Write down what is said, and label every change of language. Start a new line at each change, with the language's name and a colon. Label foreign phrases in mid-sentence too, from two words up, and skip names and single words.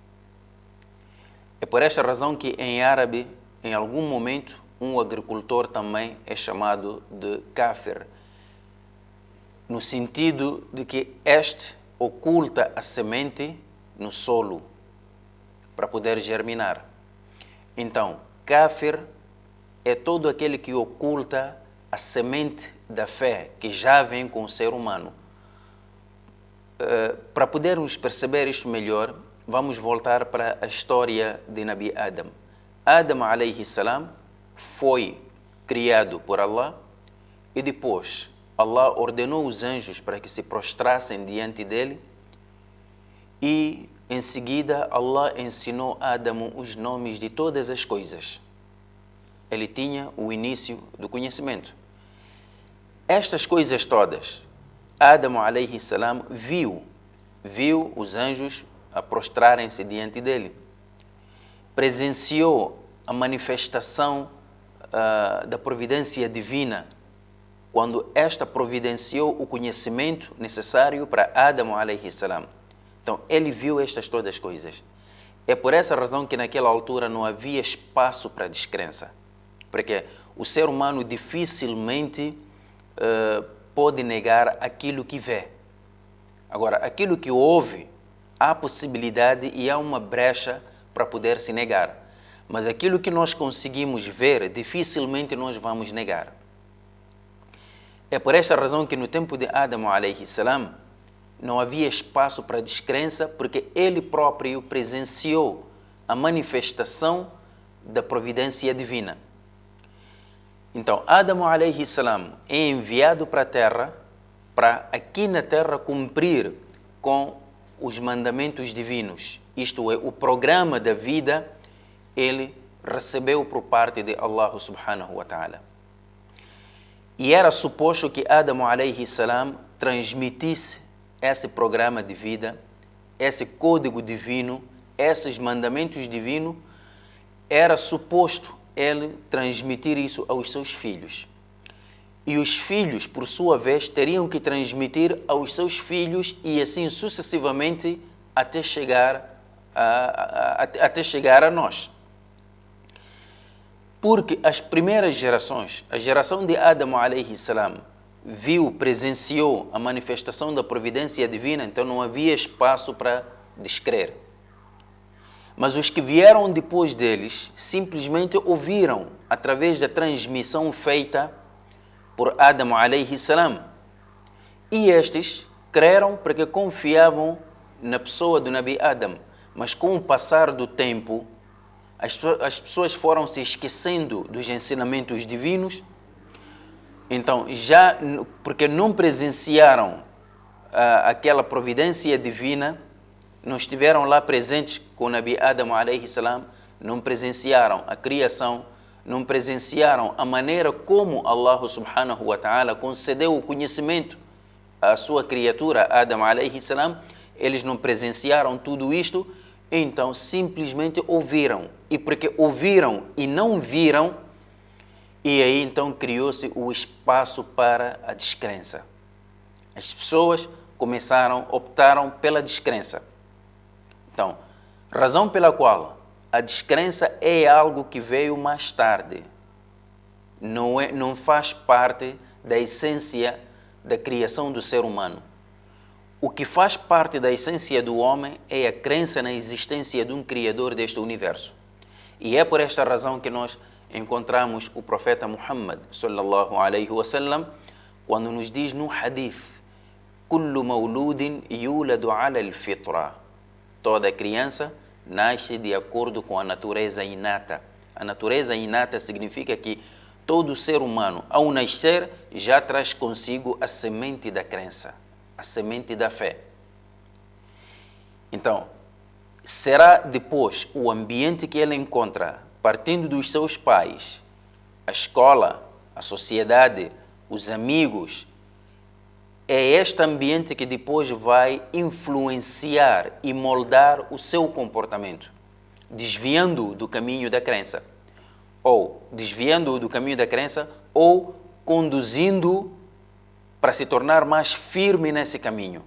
Portuguese: É por esta razão que em árabe, em algum momento, um agricultor também é chamado de kafir, no sentido de que este oculta a semente no solo para poder germinar. Então, kafir é todo aquele que oculta a semente da fé que já vem com o ser humano. Para podermos perceber isto melhor, vamos voltar para a história de Nabi Adam. Adam
Arabic: عليه السلام
Portuguese: foi criado por Allah e depois Allah ordenou os anjos para que se prostrassem diante dele e em seguida Allah ensinou a Adão os nomes de todas as coisas. Ele tinha o início do conhecimento. Estas coisas todas, Adão
Arabic: عليه السلام
Portuguese: viu os anjos a prostrarem-se diante dele. Presenciou a manifestação da providência divina, quando esta providenciou o conhecimento necessário para Adão
Arabic: عليه السلام.
Portuguese: Então, ele viu estas todas as coisas. É por essa razão que naquela altura não havia espaço para descrença. Porque o ser humano dificilmente pode negar aquilo que vê. Agora, aquilo que ouve, há possibilidade e há uma brecha para poder se negar. Mas aquilo que nós conseguimos ver, dificilmente nós vamos negar. É por esta razão que no tempo de Adão
Arabic: عليه السلام
Portuguese: não havia espaço para descrença, porque ele próprio presenciou a manifestação da providência divina. Então, Adão
Arabic: عليه السلام
Portuguese: é enviado para a terra, para aqui na terra cumprir com os mandamentos divinos. Isto é, o programa da vida, ele recebeu por parte de Allah
Arabic: سبحانه وتعالى.
Portuguese: E era suposto que Adão
Arabic: عليه السلام
Portuguese: transmitisse esse programa de vida, esse código divino, esses mandamentos divinos, era suposto ele transmitir isso aos seus filhos. E os filhos, por sua vez, teriam que transmitir aos seus filhos e assim sucessivamente até chegar a nós. Porque as primeiras gerações, a geração de Adão
Arabic: عليه السلام,
Portuguese: presenciou a manifestação da providência divina, então não havia espaço para descrer. Mas os que vieram depois deles simplesmente ouviram através da transmissão feita por Adão
Arabic: عليه السلام.
Portuguese: E estes creram porque confiavam na pessoa do Nabi Adam. Mas com o passar do tempo, as pessoas foram se esquecendo dos ensinamentos divinos. Então, porque não presenciaram aquela providência divina, não estiveram lá presentes com o Nabi Adam
Arabic: عليه السلام,
Portuguese: não presenciaram a criação, não presenciaram a maneira como Allah
Arabic: سبحانه وتعالى
Portuguese: concedeu o conhecimento à sua criatura,
Arabic: آدم عليه السلام,
Portuguese: eles não presenciaram tudo isto, então simplesmente ouviram. E porque ouviram e não viram, e aí então criou-se o espaço para a descrença. As pessoas optaram pela descrença. Então, razão pela qual a descrença é algo que veio mais tarde. Não faz parte da essência da criação do ser humano. O que faz parte da essência do homem é a crença na existência de um Criador deste universo. E é por esta razão que nós encontramos o profeta Muhammad
Arabic: صلى الله عليه وسلم
Portuguese: quando nos diz no hadith:
Arabic: "كل مولود يولد على الفطرة."
Portuguese: Toda criança nasce de acordo com a natureza inata. A natureza inata significa que todo ser humano, ao nascer, já traz consigo a semente da crença, a semente da fé. Então, será depois o ambiente que ele encontra, partindo dos seus pais, a escola, a sociedade, os amigos, é este ambiente que depois vai influenciar e moldar o seu comportamento, desviando-o do caminho da crença, ou desviando-o do caminho da crença, ou conduzindo-o para se tornar mais firme nesse caminho.